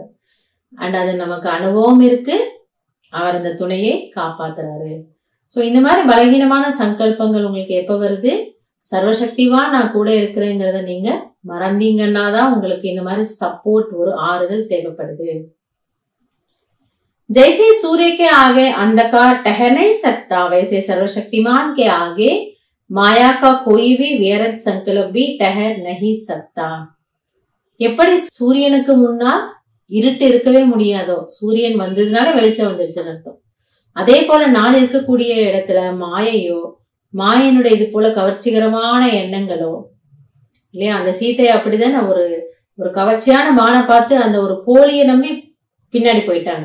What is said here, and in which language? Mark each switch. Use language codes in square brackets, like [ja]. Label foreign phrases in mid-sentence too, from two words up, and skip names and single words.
[ta] அண்ட் அது நமக்கு அனுபவம் இருக்கு, அவர் அந்த துணையை காப்பாத்துறாரு. சோ இந்த மாதிரி பலகீனமான சங்கல்பங்கள் உங்களுக்கு எப்ப வருது, சர்வசக்திவா நான் கூட இருக்கிறேங்கிறத நீங்க மறந்தீங்கன்னா தான் உங்களுக்கு இந்த மாதிரி சப்போர்ட், ஒரு ஆறுதல் தேவைப்படுது. [hi] जैसे सूर्य के आगे अंधकार टहर नहीं सकता, वैसे सर्वशक्तिमान के आगे माया का कोई भी व्यर्थ संकल्प भी टहर नहीं सकता. [ta] எப்படி சூரியனுக்கு முன்னால் இருட்டு இருக்கவே முடியாதோ, சூரியன் வந்ததுனால வெளிச்சம் வந்துருச்சுன்னு அர்த்தம். அதே போல நான் இருக்கக்கூடிய இடத்துல மாயையோ, மாயனுடைய இது போல கவர்ச்சிகரமான எண்ணங்களோ இல்லையா, அந்த சீதையை அப்படிதானே ஒரு கவர்ச்சியான மானை பார்த்து அந்த ஒரு போலியை நம்பி பின்னாடி போயிட்டாங்க.